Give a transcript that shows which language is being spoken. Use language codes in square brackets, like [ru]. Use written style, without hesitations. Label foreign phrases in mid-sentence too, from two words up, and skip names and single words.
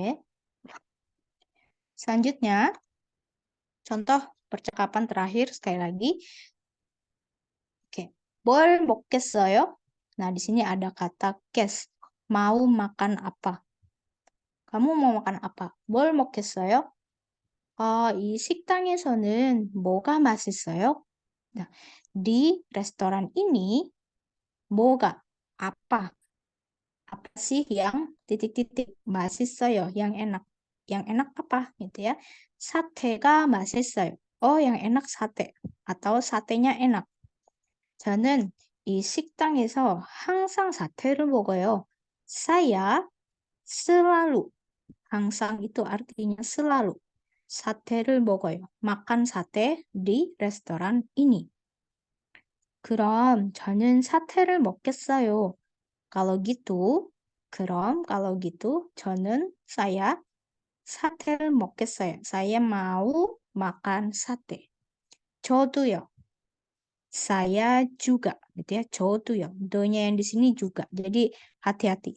[id] Selanjutnya, contoh percakapan terakhir sekali lagi. [ko] Oke, 뭘 먹겠어요? [id] Nah, di sini ada kata kes. Mau makan apa? Kamu mau makan apa? [ko] 뭘 먹겠어요? 이 식당에서는 뭐가 맛있어요? [id] Nah, di restoran ini, 뭐가, apa? Apa sih yang titik-titik 맛있어요, yang enak? Yang enak apa? Gitu ya. [ko] 사태가 맛있어요. [id] Oh, yang enak sate. Atau satenya enak. [ko] 저는 이 식당에서 항상 사태를 먹어요. [id] Saya selalu. 항상 itu artinya selalu. [ko] 사태를 먹어요. [id] Makan sate di restoran ini. [ko] 그럼 저는 사태를 먹겠어요. [id] kalau gitu, [ko] 저는 saya 사태를 먹겠어요. [id] Saya mau makan sate. [ko] 저도요. [id] Saya juga, gitu ya. [ko] 저도요. [id] Do-nya yang di sini juga. Jadi hati-hati.